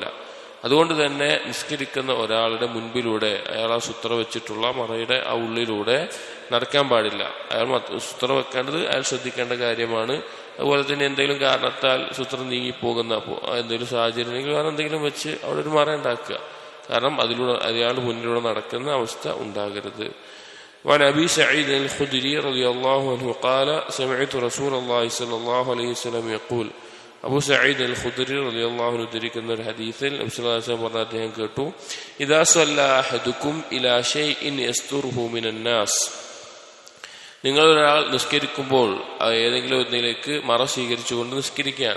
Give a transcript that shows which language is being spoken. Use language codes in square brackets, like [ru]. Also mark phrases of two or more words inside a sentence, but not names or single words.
[ml] അതുകൊണ്ട് തന്നെ നിസ്കരിക്കുന്ന ഒരാളുടെ മുൻപിലൂടെ അയാൾ ആ സുത്ര വെച്ചിട്ടുള്ള മറയുടെ ആ ഉള്ളിലൂടെ നടക്കാൻ പാടില്ല. അയാൾ സുത്ര വെക്കേണ്ടത് അയാൾ ശ്രദ്ധിക്കേണ്ട കാര്യമാണ്. അതുപോലെ തന്നെ എന്തെങ്കിലും കാരണത്താൽ സൂത്രം നീങ്ങിപ്പോകുന്ന എന്തെങ്കിലും സാഹചര്യം ഉണ്ടെങ്കിൽ വേറെ എന്തെങ്കിലും വെച്ച് അവിടെ ഒരു മറ ഉണ്ടാക്കുക. കാരണം അതിലൂടെ അയാളുടെ മുന്നിലൂടെ നടക്കുന്ന അവസ്ഥ ഉണ്ടാകരുത്. [ar] وعن أبي سعيد الخدري رضي الله عنه قال سمعت رسول الله صلى الله عليه وسلم يقول, [ml] അബൂ സഈദ് അൽ ഖുദരി [ar] رضي الله عنه [ml] ഉദ്ധരിക്കുന്ന ഒരു ഹദീസിൽ നബി [ar] صلى الله عليه وسلم [ml] പറഞ്ഞ അദ്ദേഹം കേട്ടു, [ar] إذا صلى أحدكم إلى شيء يستره من الناس, [ml] നിങ്ങൾ ഒരാൾ നിസ്കരിക്കുമ്പോൾ ഏതെങ്കിലും ഒന്നിലേക്ക് മറ സ്വീകരിച്ചുകൊണ്ട് നിസ്കരിക്കുകയാണ്.